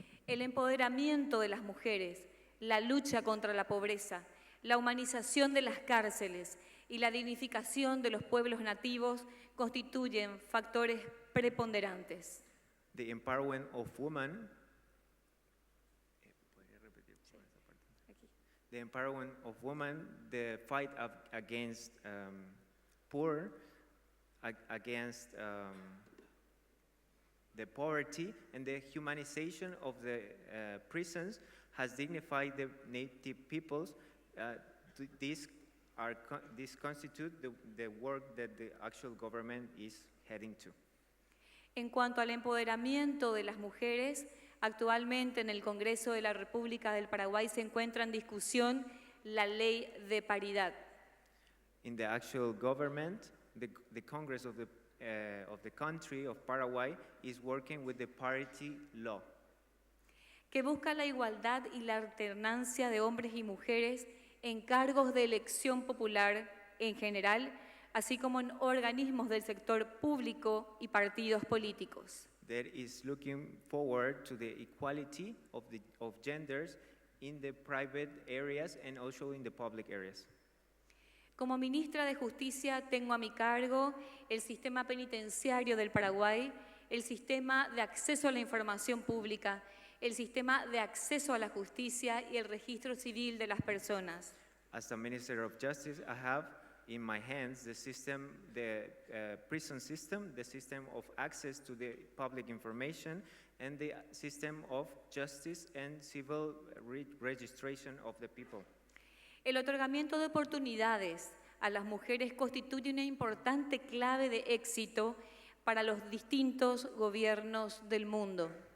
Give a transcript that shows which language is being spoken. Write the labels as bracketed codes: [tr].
[es] El empoderamiento de las mujeres, la lucha contra la pobreza, la humanización de las cárceles y la dignificación de los pueblos nativos constituyen factores preponderantes. [en] the empowerment of women. The empowerment of women, the fight against poor, against the poverty, and the humanization of the prisons has dignified the native peoples. This constitute the work that the actual government is heading to. [es] En cuanto al empoderamiento de las mujeres, actualmente en el Congreso de la República del Paraguay se encuentra en discusión la ley de paridad. [en] In the actual government, the Congress of the country of Paraguay is working with the parity law, [es] que busca la igualdad y la alternancia de hombres y mujeres en cargos de elección popular en general, así como en organismos del sector público y partidos políticos. [en] that is looking forward to the equality of genders in the private areas and also in the public areas. [es] Como ministra de Justicia tengo a mi cargo el sistema penitenciario del Paraguay, el sistema de acceso a la información pública, el sistema de acceso a la justicia y el registro civil de las personas. [en] As the Minister of Justice, I have in my hands the system, the prison system, the system of access to the public information, and the system of justice and civil registration of the people. [es] El otorgamiento de oportunidades a las mujeres constituye una importante clave de éxito para los distintos gobiernos del mundo.